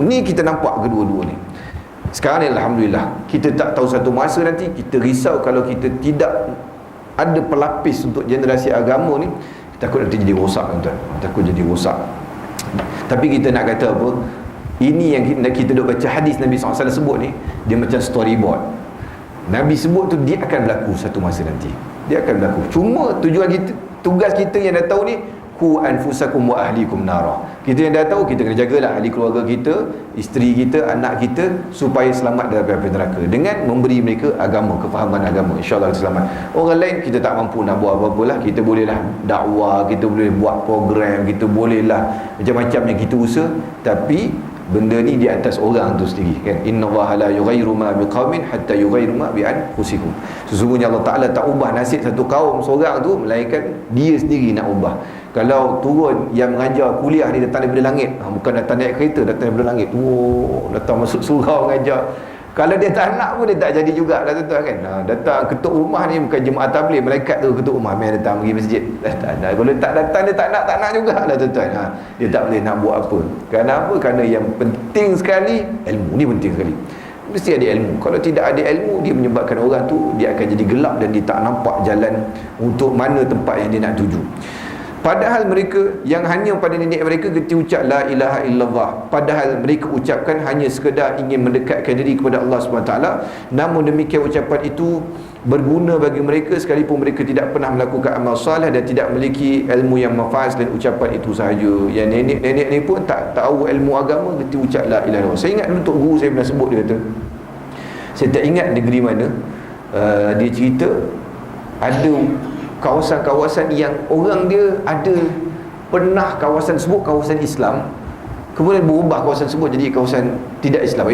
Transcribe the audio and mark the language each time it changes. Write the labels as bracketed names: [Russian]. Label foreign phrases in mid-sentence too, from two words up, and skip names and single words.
[Malay] Ni kita nampak kedua-dua ni. Sekarang ni alhamdulillah, kita tak tahu satu masa nanti kita risau kalau kita tidak ada pelapis untuk generasi agama ni, takut nanti jadi rosak, tuan-tuan. Takut jadi rosak. Tapi kita nak kata apa? Ini yang kita duk baca hadis Nabi SAW sebut ni, dia macam storyboard. Nabi sebut tu dia akan berlaku satu masa nanti. Dia akan berlaku. Cuma tujuan kita, tugas kita yang dah tahu ni, [Arabic] قوا أنفسكم وأهليكم نارا. [Malay] Kita yang dah tahu, kita kena jagalah ahli keluarga kita, isteri kita, anak kita, supaya selamat dari api neraka dengan memberi mereka agama, kefahaman agama. InsyaAllah kita selamat. Orang lain kita tak mampu nak buat apa-apa lah. Kita bolehlah dakwah, kita boleh buat program, kita bolehlah macam-macam yang kita usaha, tapi benda ni di atas orang tu sendiri, kan? [Arabic] إن الله لا يغير ما بقوم حتى يغيروا ما بأنفسكم. [Malay] Sesungguhnya Allah Taala tak ubah nasib satu kaum seorang tu melainkan dia sendiri nak ubah. Kalau turun yang mengajar kuliah ni datang daripada langit, bukan datang naik kereta, datang daripada langit, datang masuk surau mengajar, kalau dia tak nak pun dia tak jadi juga lah, tuan-tuan, kan? Datang ketuk rumah ni bukan jemaah tabligh, malaikat tu ketuk rumah, mai datang pergi masjid. Kalau tak datang dia tak nak jugalah, tuan-tuan. Dia tak boleh nak buat apa. Kenapa? Kerana yang penting sekali ilmu ni, penting sekali. Mesti ada ilmu. Kalau tidak ada ilmu, dia menyebabkan orang tu dia akan jadi gelap dan dia tak nampak jalan untuk mana tempat yang dia nak tuju. Padahal mereka yang hanya pada nenek mereka ketika ucap [Arabic] لا إله إلا الله, [Malay] padahal mereka ucapkan hanya sekadar ingin mendekatkan diri kepada Allah SWT. Namun demikian ucapan itu berguna bagi mereka sekalipun mereka tidak pernah melakukan amal soleh dan tidak memiliki ilmu yang mafaz, dan ucapan itu sahaja. Yang nenek-nenek ni pun tak tahu ilmu agama ketika ucap [Arabic] لا إله إلا الله. [Malay] Saya ingat dulu Tok Guru saya pernah sebut, dia kata, saya tak ingat negeri mana, dia cerita ada kawasan-kawasan yang orang dia ada pernah kawasan sebut kawasan Islam, kemudian berubah kawasan sebut jadi kawasan tidak Islam.